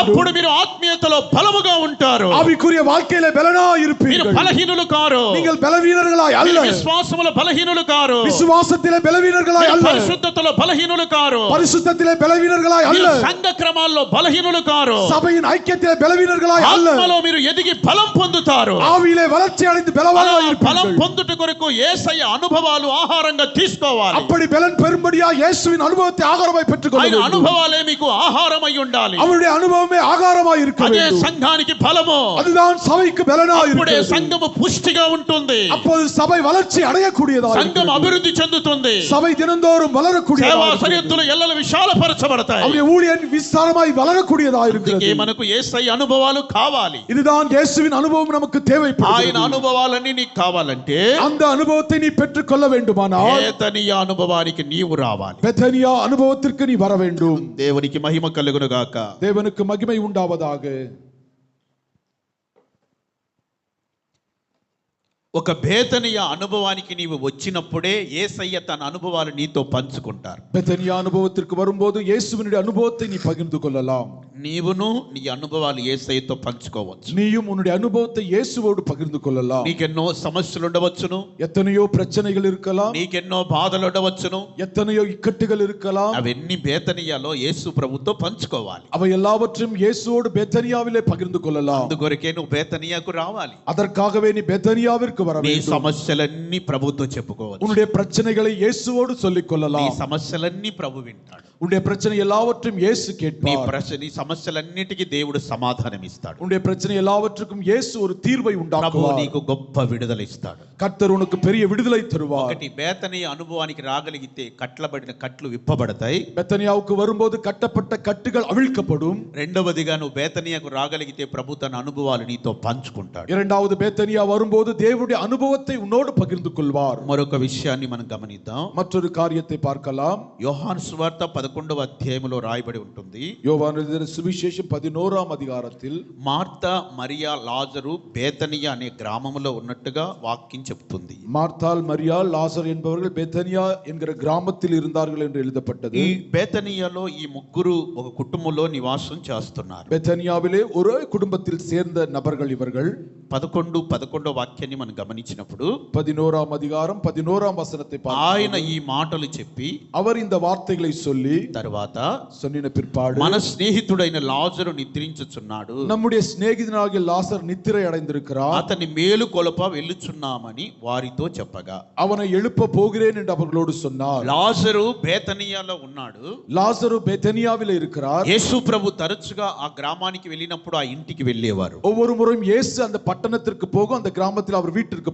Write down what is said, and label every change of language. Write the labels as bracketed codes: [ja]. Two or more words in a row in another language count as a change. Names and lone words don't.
[te] అప్పుడు మీరు ఆత్మీయతలో బలముగా ఉంటారు. [ta] ஆவிக்குரிய வாழ்க்கையிலே பலனாய் [te] మీరు [ta] இருப்பீர்கள். [te] బలహీనులు కారు. [ta] நீங்கள் பலவீனர்களாய் அல்ல. [te] మీరు విశ్వాసములో బలహీనులు కారు. [ta] விசுவாசத்திலே பலவீனர்களாய் [te] మీరు [ta] அல்ல. [te] పరిశుద్ధతలో బలహీనులు కారు. [ta] பரிசுத்தத்திலே பலவீனர்களாய் அல்ல. [te] మీరు సంఘ క్రమాల్లో బలహీనులు కారు. [ta] சபையின் ஐக்கியத்திலே பலவீனர்களாய் அல்ல. [te] ఆత్మలో మీరు ఎదిగి బలం పొందుతారు. [ta] ஆவியிலே வளர்ச்சி அடைந்து பலவானாய் [te] బలం [ta] இருப்பீர்கள். [te] పొందుట కొరకు యేసయ్య అనుభవాలు ఆహారంగా తీసుకోవాలి. [ta] அப்படி பலன் பெறும்படியா இயேசுவின் அனுபவத்தை ஆகாரமாய் பெற்றுக்கொள்ள [te] ఆయన [ta] வேண்டும். [te] అనుభవాలే మీకు ఆహారమై ఉండాలి. [ta] அவருடைய அனுபவமே ஆகாரமாய் இருக்க [te] అదే [ta] வேண்டும். [te] సంఘానికి బలము. [ta] அதுதான் சபைக்கு பலனாய் [te] అప్పుడే [ta] இருக்கிறது. [te] సంఘము పుష్టిగా ఉంటుంది. [ta] அப்போது சபை வளர்ச்சி அடையக்கூடியதாய் [te] సంఘం [ta] இருக்கிறது. [te] అభివృద్ధి చెందుతుంది. [ta] சபை தினந்தோறும் [te] సేవా [ta] வளரக்கூடியதாய் இருக்கிறது. [te] సరిహద్దులు ఎల్లలు విశాలపరచబడతాయి. [ta] அவருடைய ஊழியன் விஸ்தாரமாய் வளரக்கூடியதாய் இருக்கிறது. [te] అందుకే మనకు యేసయ్య అనుభవాలు కావాలి. [ta] இதுதான் இயேசுவின் அனுபவம் நமக்கு [te] ఆయన [ta] தேவைப்படுகிறது. [te] అనుభవాలన్నీ నీకు కావాలంటే [ta] அந்த அனுபவத்தை நீ பெற்றுக்கொள்ள வேண்டுமானால் [te] బేతనియ అనుభవానికి నీవు రావాలి. [ta] பெத்தனியா அனுபவத்திற்கு நீ வர வேண்டும். [te] దేవునికి మహిమ కలుగును గాక. [ta] தேவனுக்கு மகிமை உண்டாவதாக. [te] ఒక బేతనియ అనుభవానికి నీవు వచ్చినప్పుడే యేసయ్య తన అనుభవాలు నీతో పంచుకుంటారు. [ta] பெத்தனியா அனுபவத்திற்கு வரும்போது இயேசுவினுடைய அனுபவத்தை நீ பகிர்ந்து கொள்ளலாம். [te] నీవును నీ అనుభవాలు యేసయ్యతో పంచుకోవచ్చు. [ta] நீயும் உன்னுடைய அனுபவத்தை இயேசுவோடு பகிர்ந்து கொள்ளலாம். [te] నీకెన్నో సమస్యలు ఉండవచ్చును. [ta] எத்தனையோ பிரச்சனைகள் இருக்கலாம். [te] నీకెన్నో బాధలు ఉండవచ్చును. [ta] எத்தனையோ இக்கட்டுகள் இருக்கலாம். [te] అవన్నీ బేతనియాలో యేసు ప్రభుతో పంచుకోవాలి. [ta] அவை எல்லாவற்றையும் இயேசுவோடு பெத்தனியாவிலே பகிர்ந்து கொள்ளலாம். [te] అందుకొరకే నువ్వు బేతనియాకు రావాలి. [ta] அதற்காகவே நீ பெத்தனியாவிற்கு முன்னுக்கு வர [te] నీ [ta] வேண்டும். [te] సమస్యలన్నీ ప్రభుతో చెప్పుకోవచ్చు. [ta] உன்னுடைய பிரச்சனைகளை இயேசுவோடு சொல்லிக் [te] నీ [ta] கொள்ளலாம். [te] సమస్యలన్నీ ప్రభు వింటాడు. [ta] உன்னுடைய பிரச்சனை எல்லாவற்றையும் இயேசு [te] నీ [ta] கேட்பார். [te] నీ సమస్యలన్నిటికీ దేవుడు సమాధానం ఇస్తాడు. [ta] உன்னுடைய பிரச்சனை எல்லாவற்றுக்கும் இயேசு ஒரு தீர்வை [te] ప్రభు [ta] உண்டாக்குவார். [te] నీకు గొప్ప విడుదల ఇస్తాడు. [ta] கர்த்தர் உனக்கு பெரிய விடுதலை தருவார். [te] ఒకటి బేతనీ అనుభవానికి రాగలిగితే కట్లబడిన కట్లు విప్పబడతాయి. [ta] பெத்தனியாவுக்கு வரும்போது கட்டப்பட்ட கட்டுகள் அவிழ்க்கப்படும். [te] రెండవదిగా నువ్వు బేతనీయకు రాగలిగితే ప్రభు తన అనుభవాలు నీతో పంచుకుంటాడు. [ta] இரண்டாவது பெத்தனியா வரும்போது தேவனுடைய அனுபவத்தை உன்னோடு பகிர்ந்து கொள்வார். [te] మరొక విషయాన్ని మనం గమనిద్దాం. [ta] மற்றொரு காரியத்தை பார்க்கலாம். [te] యోహాను సువార్త 11వ అధ్యాయములో రాయబడి ఉంటుంది. [ta] யோவான் எழுதின சுவிசேஷம் 11ஆம் அதிகாரத்தில் [te] మార్తా మరియా లాజరు బేతనియా అనే గ్రామములో ఉన్నట్టుగా వాక్యం చెప్తుంది. [ta] மார்த்தாள் மரியாள் லாசர் என்பவர்கள் பெத்தனியா என்கிற கிராமத்தில் இருந்தார்கள் என்று எழுதப்பட்டது. [te] ఈ బేతనియాలో ఈ ముగ్గురు ఒక కుటుంబంలో నివాసం చేస్తున్నారు. [ta] பெத்தனியாவிலே ஒரே குடும்பத்தில் சேர்ந்த நபர்கள் இவர்கள். [te] 11 వాక్యాన్ని మనం గమనించినప్పుడు [ta] 11ஆம் அதிகாரம் 11ஆம் வசனத்தை [te] ఆయన [ta] பார்க்கிறோம். [te] ఈ మాటలు చెప్పి [ta] அவர் இந்த வார்த்தைகளை சொல்லி [te] తరువాత [ta] சொன்னின பிற்பாடு [te] మన స్నేహితుడైన లాజరు నిద్రించుచున్నాడు, [ta] நம்முடைய சிநேகிதனாகிய லாசர் நித்திரை அடைந்திருக்கிறார், [te] అతని మేలు కొలప వెళ్ళుచున్నామని వారితో చెప్పగా, [ta] அவனை எழுப்ப போகிறேன் என்று அவர்களோடு சொன்னார். [te] లాజరు బేతనియాలో ఉన్నాడు. [ta] லாசரு பெத்தனியாவிலே இருக்கிறார். [te] యేసు ప్రభు తరచుగా ఆ గ్రామానికి వెళ్ళినప్పుడు ఆ ఇంటికి వెళ్ళేవారు. [ta] ஒவ்வொரு முறையும் இயேசு அந்த பட்டணத்திற்கு போகும், அந்த கிராமத்தில் அவர் வீட்டிற்கு